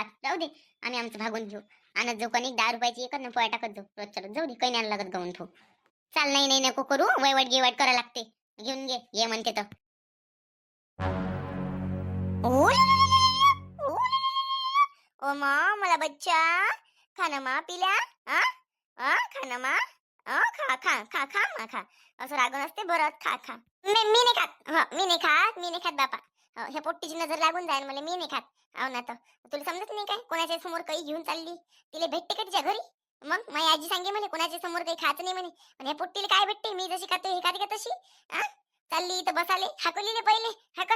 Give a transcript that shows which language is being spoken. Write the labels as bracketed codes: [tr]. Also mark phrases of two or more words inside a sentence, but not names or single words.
[mr] जाऊ दे, आम्ही आमचं भागून घेऊ. आणत जाऊ कणिक 10 रुपयाची, एकच ना पोया टाकत जाऊ रोजच्या रोज. जाऊ दे, काही नाही लागत गाऊन ठेवू. चाल, नाही नाही नको करू, वैवट गिवट करा लागते. घेऊन घे, ये म्हणते तर. ओ ओ मा, मला बच्चा खाना मा पिल्या. आ आ खाना मा. खा खा खा खा मा खा. असं रागून असते बरं. खा खा. मी नाही खात. मी नाही खात, मी नाही खात बापा. ह्या पोट्टीची नजर लागून जाईल मला. मी नाही खात. हो ना तर तुला समजत नाही काय, कोणाच्या समोर काही घेऊन चालली तिला भेटते का तिच्या घरी? मग माझी आजी सांगे मला कोणाच्या समोर काही खायचं नाही म्हणे. पण ह्या पोट्टीला काय भेटते? मी जशी खाते हे खाते का तशी? आ चालली इथं बसाले, हाकलीले पहिले हाकल.